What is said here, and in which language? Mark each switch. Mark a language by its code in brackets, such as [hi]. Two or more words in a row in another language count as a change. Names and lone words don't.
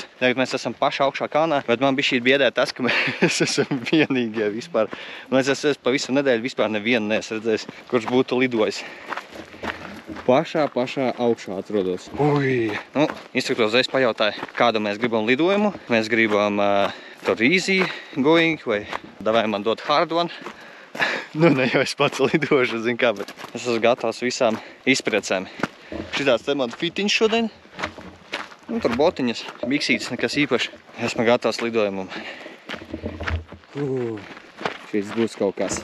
[lv] Tagad mēs esam paši augšā kalnā, bet man bija šī biedē tas, ka mēs esam vienīgie vispār. Es esmu pa visu nedēļu vispār nevienu neesmu redzējis, kurš būtu lidojis. Pašā augšā atrodos. Nu, instruktors reiz pajautāja, kādu mēs gribam lidojumu. Mēs gribam tur [en] easy going, [lv] vai davai man dot [en] hard one. [lv] Nu, ne jau es pats lidošu, zin kā, bet es esmu gatavs visām izpriecēm. Šitās te man fitiņš šodien. Nu, tur botiņas, biksītes, nekas īpaši. Esmu gatavs lidojumam. Šis būs kaut kas.